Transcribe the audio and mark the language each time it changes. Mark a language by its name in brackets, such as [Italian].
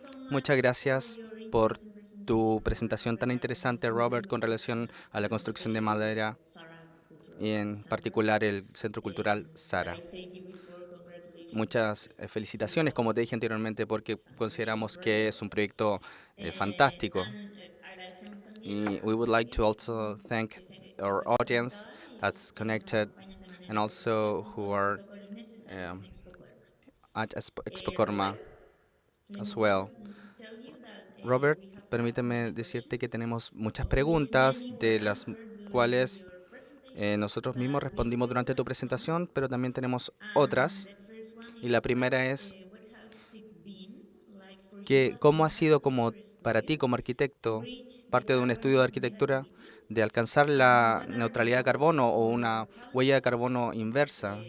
[Spanish] Muchas gracias por tu presentación tan interesante, Robert, con relación a la construcción de madera y en particular el Centro Cultural Sara. Muchas felicitaciones, como te dije anteriormente, porque consideramos que es un proyecto fantástico. [English] Y we would like to also thank our audience that's connected and also who are at Expocorma as well. [Spanish] Robert, permíteme decirte que tenemos muchas preguntas, de las cuales nosotros mismos respondimos durante tu presentación, pero también tenemos otras. Y la primera es que ¿cómo ha sido como para ti como arquitecto, parte de un estudio de arquitectura, de alcanzar la neutralidad de carbono o una huella de carbono inversa?